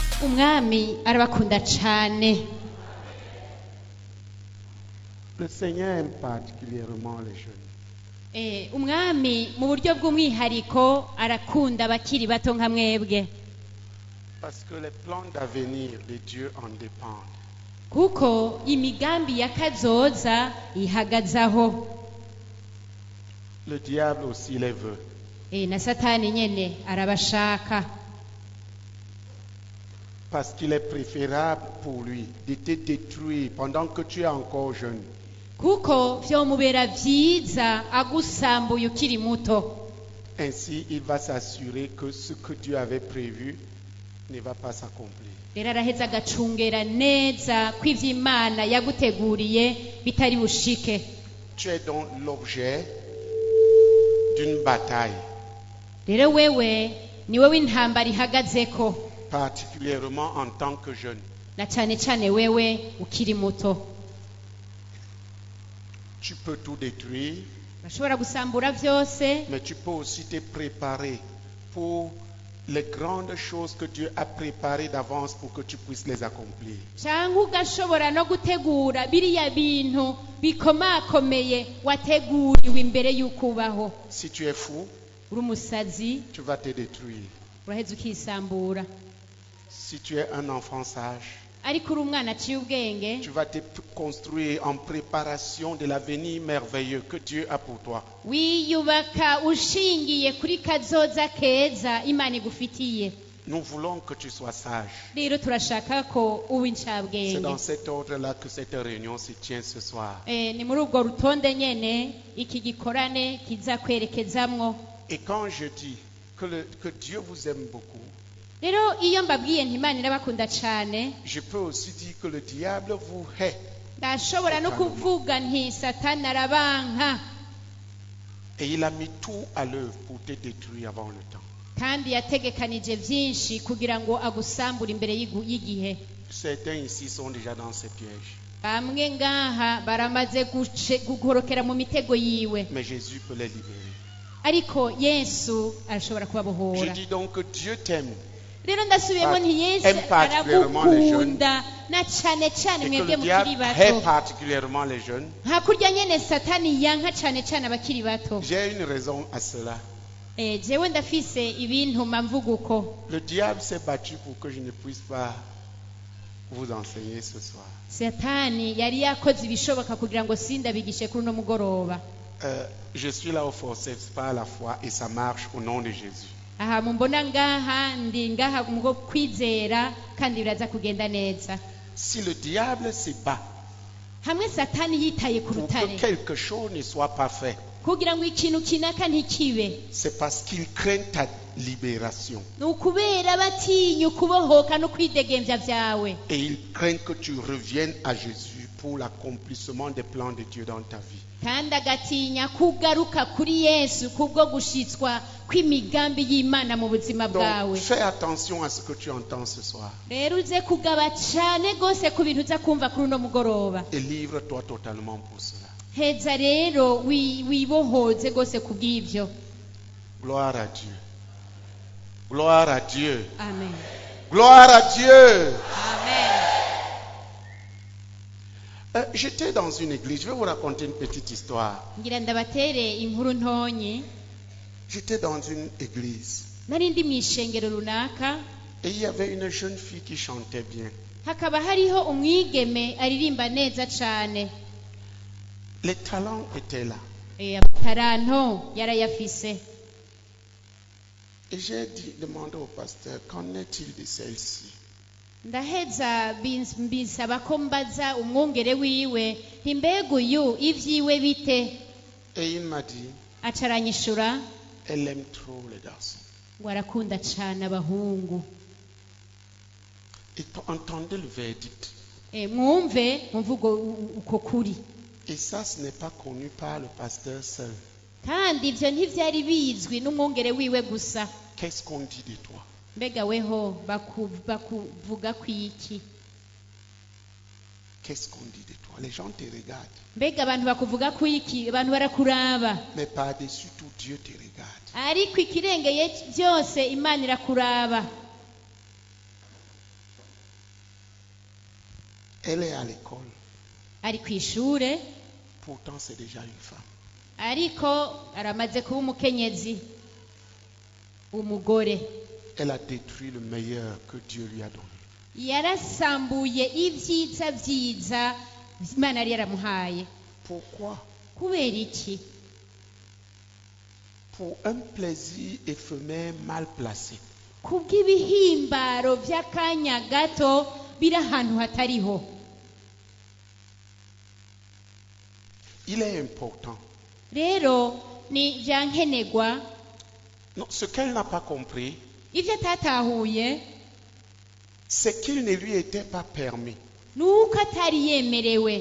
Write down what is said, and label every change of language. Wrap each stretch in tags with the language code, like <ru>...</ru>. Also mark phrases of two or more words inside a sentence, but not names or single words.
<rn>umwami arabakunda cyane.</rn> <fr>Le Seigneur aime particulièrement les jeunes.</fr> <rn>Umwami mu buryo bw'umwihariko arakunda abakiri bato nka mwebwe,</rn> <fr>Parce que les plans d'avenir de Dieu en dépendent.</fr> <rn>kuko imigambi ya kazoza ihagazaho.</rn> <fr>Le diable aussi les veut.</fr> <rn>Na satani nyene arabashaka,</rn> <fr>Parce qu'il est préférable pour lui de te détruire pendant que tu es encore jeune.</fr> <rn>kuko vyomubera vyiza agusambuye ukiri muto.</rn> <fr>Ainsi, il va s'assurer que ce que Dieu avait prévu ne va pas s'accomplir.</fr> <rn>Rero araheza agacungera neza ko ivy'Imana yaguteguriye bitari bushike.</rn> <fr>Tu es donc l'objet d'une bataille,</fr> <rn>Rero wewe ni wewe intambara ihagazeko,</rn> <fr>particulièrement en tant que jeune.</fr> <rn>na cane cane wewe ukiri muto.</rn> <fr>Tu peux tout détruire,</fr> <rn>Bashobora gusambura vyose,</rn> <fr>mais tu peux aussi te préparer pour les grandes choses que Dieu a préparées d'avance pour que tu puisses les accomplir.</fr> <rn>canke ugashobora no gutegura biriya bintu bikomakomeye wateguriwe imbere y'uko ubaho.</rn> <fr>Si tu es fou,</fr> <rn>Uri umusazi</rn> <fr>tu vas te détruire.</fr> <rn>uraheza ukisambura,</rn> <fr>Si tu es un enfant sage,</fr> <rn>ariko uri umwana aciye ubwenge</rn> <fr>tu vas te construire en préparation de l'avenir merveilleux que Dieu a pour toi.</fr> <rn>wiyubaka ushingiye kuri kazoza keza Imana igufitiye.</rn> <fr>Nous voulons que tu sois sage.</fr> <rn>Rero turashaka ko uba</rn> <fr>C'est dans</fr> <rn>incabwenge.</rn> <fr>cet ordre-là que cette réunion se tient ce soir.</fr> <rn>Ni muri ubwo rutonde nyene iki gikorane kiza kwerekezamwo.</rn> <fr>Et quand je dis que Dieu vous aime beaucoup,</fr> <rn>Rero iyo mbabwiye nti Imana irabakunda cane,</rn> <fr>je peux aussi dire que le diable vous hait.</fr> <rn>ndashobora no kuvuga nti Satani arabanka</rn> <fr>Et il a mis tout à l'œuvre pour te détruire avant le temps.</fr> <rn>kandi yategekanije vyinshi kugira ngo agusambure imbere y'igihe.</rn> <fr>Certains ici sont déjà dans ces pièges.</fr> <rn>Bamwe ngaha baramaze gukorokera mu mitego yiwe,</rn> <fr>Mais Jésus peut les libérer.</fr> <rn>ariko Yesu arashobora</rn> <fr>Je</fr> <rn>kubabohora.</rn> <fr>dis donc que Dieu t'aime</fr> <rn>Rero ndasubiyemo nti Yesu</rn> <fr>aime particulièrement les jeunes.</fr> <rn>aragukunda na cane cane</rn> <fr>et que</fr> <rn>mwebwe</rn> <fr>le diable</fr> <rn>mukiri</rn> <fr>hait</fr> <rn>bato.</rn> <fr>particulièrement les jeunes.</fr> <rn>Hakurya nyene Satani yanka cane cane abakiri bato.</rn> <fr>J'ai une raison à cela.</fr> <rn>Jewe ndafise ibintu mvuga uko.</rn> <fr>Le diable s'est battu pour que je ne puisse pas vous enseigner ce soir.</fr> <rn>Satani yari yakoze ibishoboka kugira ngo sindabigishe kuri uno mugoroba.</rn> <fr>Je suis là au forceps par la foi et ça marche au nom de Jésus.</fr> <rn>Aha mumbona ngaha ndi ngaha mugo kwizera kandi biraza kugenda neza.</rn> <fr>Si le diable se bat</fr> <rn>Hamwe Satani yitaye ku</rn> <fr>pour</fr> <rn>rutare</rn> <fr>que quelque chose ne soit pas fait,</fr> <rn>kugira ngo ikintu kinaka ntikibe,</rn> <fr>c'est parce qu'il craint ta libération.</fr> <rn>ni ukubera batinya ukubohoka no kwidegemvya vyawe,</rn> <fr>Et il craint que tu reviennes à Jésus pour l'accomplissement des plans de Dieu dans ta vie.</fr> <rn>kandi agatinya kugaruka kuri Yesu kubwo gushitswa kw'imigambi y'Imana mu buzima</rn> <fr>Donc,</fr> <rn>bwawe.</rn> <fr>fais attention à ce que tu entends ce soir</fr> <rn>Rero uze kugaba cane gose ku bintu uza kumva kuri uno mugoroba.</rn> <fr>et livre-toi totalement pour cela.</fr> <rn>Heza rero wibohoze gose kubw'ivyo.</rn> <fr>Gloire à Dieu. Gloire à Dieu. Amen. Gloire à Dieu. Amen. J'étais dans une église. Je vais vous raconter une petite histoire.</fr> <rn>Ngira ndabatere inkuru ntonyi.</rn> <fr>J'étais dans une église</fr> <rn>Nari ndi mw'ishengero runaka,</rn> <fr>et il y avait une jeune fille qui chantait bien.</fr> <rn>hakaba hariho umwigeme aririmba neza cane.</rn> <fr>Les talents étaient là.</fr> <rn>Amataranto yarayafise.</rn> <fr>Et j'ai demandé au pasteur, qu'en est-il de celle-ci?</fr> <rn>Ndaheza mbisaba ko mbaza umwungere wiwe nti mbega uyu ivyiwe bite.</rn> <fr>Et il m'a dit,</fr> <rn>Acaranyishura</rn> <fr>elle aime trop les garçons.</fr> <rn>ngo arakunda cane abahungu.</rn> <fr>Et entendez le verdict.</fr> <rn>Mwumve mvugo uko kuri.</rn> <fr>Et ça, ce n'est pas connu par le pasteur seul.</fr> <rn>Kandi ivyo ntivyari bizwi n'umwungere wiwe gusa.</rn> <fr>Qu'est-ce qu'on dit de toi?</fr> <rn>Mbega weho bakuvuga kwiki?</rn> <fr>Qu'est-ce qu'on dit de toi? Les gens te regardent.</fr> <rn>Mbega abantu bakuvuga kwiki? Abantu barakuraba.</rn> <fr>Mais par-dessus tout, Dieu te regarde.</fr> <rn>Ariko ikirengeye byose Imana irakuraba.</rn> <fr>Elle est à l'école.</fr> <rn>ari ku ishure</rn> <fr>Pourtant, c'est déjà une femme.</fr> <rn>ariko aramaze kuba umukenyezi umugore</rn> <fr>Elle a détruit le meilleur que Dieu lui a donné.</fr> <rn>yarasambuye ibyiza byiza Imana yari yaramuhaye.</rn> <fr>Pourquoi?</fr> <rn>Kubera iki?</rn> <fr>Pour un plaisir éphémère mal placé.</fr> <rn>Kubw'ibihimbaro by'akanya gato biri ahantu hatariho.</rn> <fr>Il est important.</fr> <rn>Rero ni byankenegwa.</rn> <fr>Non, ce qu'elle n'a pas compris,</fr> <rn>Ibyo atatahuye</rn> <fr>c'est qu'il ne lui était pas permis</fr> <rn>nuko atari yemerewe</rn>